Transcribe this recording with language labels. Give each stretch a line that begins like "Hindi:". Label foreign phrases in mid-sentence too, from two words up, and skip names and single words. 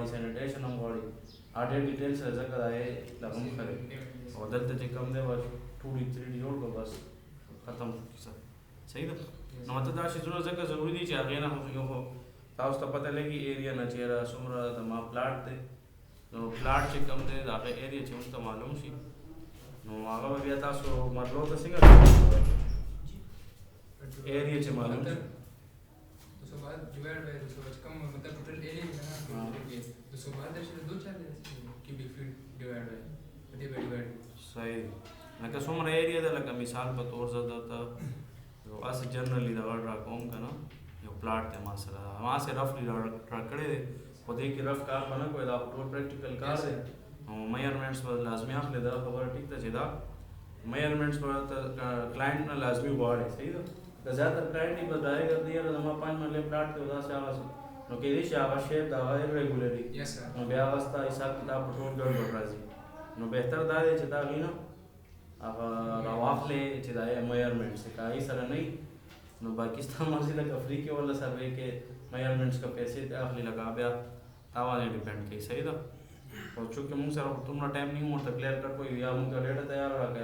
Pashto: سینیټیشن هم غواړي ډېر ډیټیلس ځکه دا یې دغه هم ښه دی او دلته چې کم دی بس 2D 3D جوړ کړو بس ختم کیسه صحیح ده نو مطلب دا شیزونه ځکه ضروري دي چې هغې نه خو تاسو ته پته لګي ایریا نه چېرې څومره د ما پلاټ دی نو پلاټ چې کم دی د هغې ایریا چې موږ ته معلوم شي نو هغه به بیا تاسو مرلو ته څنګه ایریا چې معلوم شي
English: 212 divide by 200
Urdu: کم مطلب
English: total area
Urdu: ہے نا
English: 212 से 2 4 cubic feet divide by divide
Pashto: صحیح لکه څومره ایریا ده لکه مثال په طور زه درته یو هسې جنرالي دغه ډرا کوم که نه یو پلاټ دی ما سره ما هسې
English: roughly draw
Pashto: کړی دی خو دې کې رف کار به نه کوی دا ټول پریکټیکل کار دی نو میئرمنټس به لازمي اخلي دا خبره ټیک ده چې دا میئرمنټس به کلاینټ نه لازمي غواړي صحیح ده که زیاتره کلاینټ یې به ډایرکټ دی یاره زما 5 مرلې پلاټ دی او داسې هغه نو کېدای شي هغه شیپ د هغه ارریګولر وي
English: yes sir
Pashto: نو بیا هغه ستا حساب کتاب په ټول ګډوډ راځي نو بهتر دا دی چې دا هغې نه هغه راواخلې چې دا یې میئرمنټس دی که هغې سره نه وي نو باقي ستا مرضي لکه فری کې ولا سروې کې میئرمنټس که پیسې ته اخلي لکه بیا تا باندې ډیپینډ کوي صحیح ده او چونکې موږ سره دومره ټایم نه ورته
English: clear cut
Pashto: کوي یا موږ ته ډېټه تیار راکړه